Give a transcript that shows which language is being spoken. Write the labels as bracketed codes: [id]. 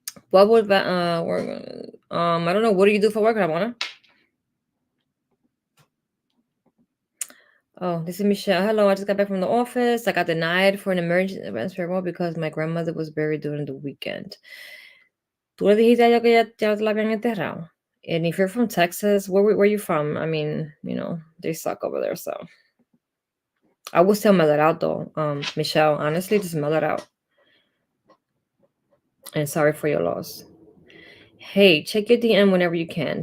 [en] What would I don't know. What do you do for work, Ramona? Oh, this is Michelle. Hello, I just got back from the office. I got denied for an emergency advance payroll because my grandmother was buried during the weekend. [es] ¿Tú le dijiste a ella que ya la habían enterrado? [en] And if you're from Texas, where you from? I mean, they suck over there, so. I would still mail it out though, Michelle. Honestly, just mail it out. And sorry for your loss. Hey, check your DM whenever you can.